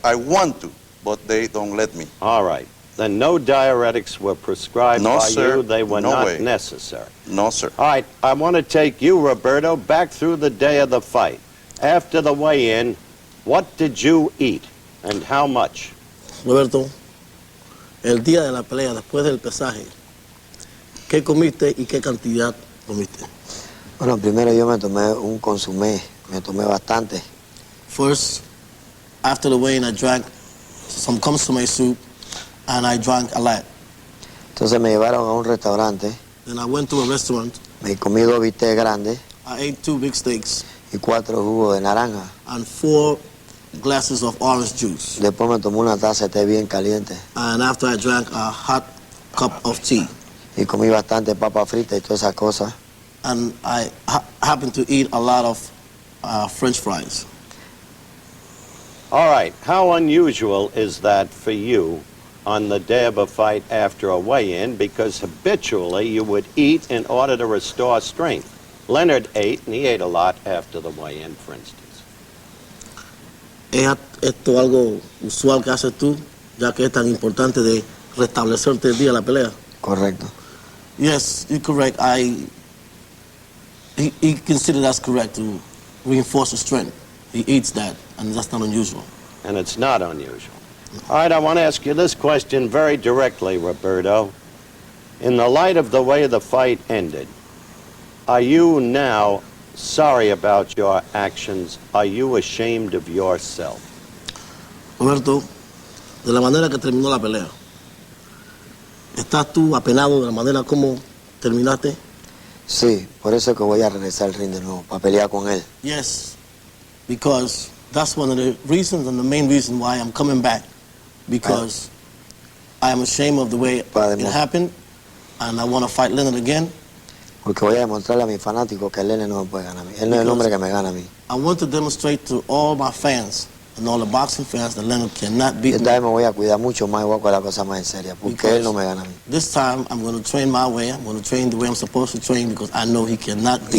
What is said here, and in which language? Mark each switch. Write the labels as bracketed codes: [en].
[en] I want to, but they don't let me. All right. Then no diuretics were prescribed by you. They were not necessary. No, sir. All right. I want to take you, Roberto, back through the day of the fight. After the weigh-in, what did you eat and how much? [es] Roberto, el día de la pelea, después del pesaje, ¿qué comiste y qué cantidad comiste? Bueno, primero yo me tomé un consumé, me tomé bastante. [en] First, after the weigh-in, I drank some consommé soup and I drank a lot. [es] Entonces me llevaron a un restaurante. [en] Then I went to a restaurant. [es] Me comí 2 bistecs grandes. [en] I ate 2 big steaks. [es] Y 4 jugos de naranja. [en] And 4 glasses of orange juice. [es] Después me tomé una taza de té bien caliente. [en] And after I drank a hot cup of tea. [es] Y comí bastante papa frita y todas esas cosas. [en] And I happened to eat a lot of French fries. All right. How unusual is that for you on the day of a fight after a weigh-in? Because habitually you would eat in order to restore strength. Leonard ate, and he ate a lot after the weigh-in, for instance. [es] ¿Es esto algo usual que haces tú, ya que es tan importante de restablecerte el día de la pelea? Correcto. [en] Yes, you're correct. He considered that's correct, to reinforce the strength. He eats that, and that's not unusual. And it's not unusual. All right, I want to ask you this question very directly, Roberto. In the light of the way the fight ended, are you now sorry about your actions? Are you ashamed of yourself? [es] Roberto, de la manera que terminó la pelea, ¿estás tú apenado de la manera como terminaste? Sí, por eso es que voy a regresar al ring de nuevo, para pelear con él. [en] Yes, because that's one of the reasons and the main reason why I'm coming back. Because I am ashamed of the way it happened, and I want to fight Leonard again. [es] Porque voy a demostrarle a mis fanáticos que Leonard no me puede ganar a mí. Él no es el hombre que me gana a mí. [en] I want to demonstrate to all my fans and all the boxing fans that Leonard cannot beat me. [es] Esta vez me voy a cuidar mucho más y voy a coger la cosa más en serio, porque él no me gana a mí. [en] This time I'm going to train my way. I'm going to train the way I'm supposed to train because I know he cannot beat me.